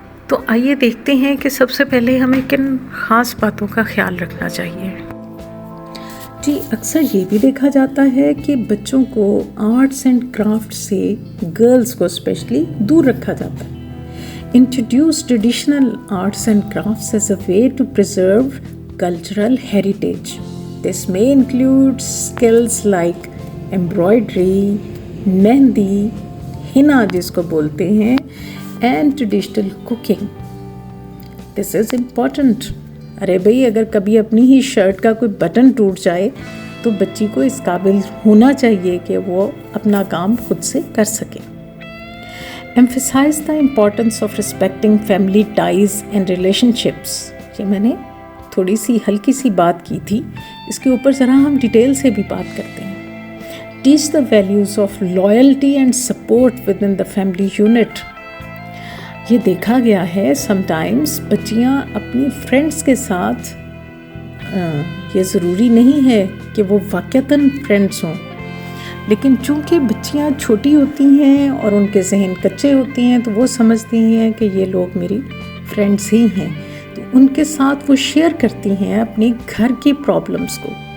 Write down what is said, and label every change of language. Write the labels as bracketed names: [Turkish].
[Hindi] तो आइए देखते हैं कि सबसे पहले हमें किन ख़ास बातों का ख्याल रखना चाहिए। जी, अक्सर ये भी देखा जाता है कि बच्चों को आर्ट्स एंड क्राफ्ट से, गर्ल्स को स्पेशली, दूर रखा जाता है। [English] Introduce traditional arts and crafts as a way to preserve cultural heritage. This may include skills like embroidery, mehndi, [Hindi] Hina जिसको बोलते हैं, [English] and traditional cooking. This is important. [Hindi] अरे भाई, अगर कभी अपनी ही शर्ट का कोई बटन टूट जाए तो बच्ची को इस काबिल होना चाहिए कि वो अपना काम खुद से कर सके। [English] Emphasize the importance of respecting family ties and relationships. [Hindi] ये मैंने थोड़ी सी हल्की सी बात की थी, इसके ऊपर ज़रा हम डिटेल से भी बात करते हैं। [English] Teach the values of loyalty and support within the family unit. [Hindi] ये देखा गया है sometimes बच्चियाँ अपनी फ्रेंड्स के साथ, ये ज़रूरी नहीं है कि वो वाक़तन फ्रेंड्स हों, लेकिन चूंकि बच्चियां छोटी होती हैं और उनके जहन कच्चे होते हैं तो वो समझती हैं कि ये लोग मेरी फ्रेंड्स ही हैं, तो उनके साथ वो शेयर करती हैं अपने घर की प्रॉब्लम्स को,